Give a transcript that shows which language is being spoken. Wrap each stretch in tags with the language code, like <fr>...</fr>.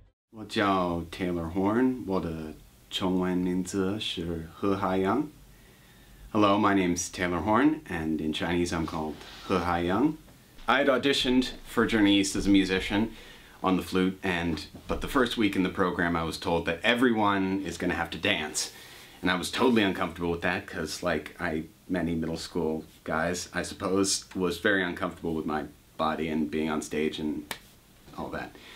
<zh>我叫 Taylor Horn. 我的中文名字是何海洋.</zh> <en>Hello, my name's Taylor Horn, and in Chinese I'm called He Haiyang. I had auditioned for Journey East as a musician on the flute, but the first week in the program I was told that everyone is going to have to dance. And I was totally uncomfortable with that because, like many middle school guys, I suppose, was very uncomfortable with my body and being on stage and all that.</en>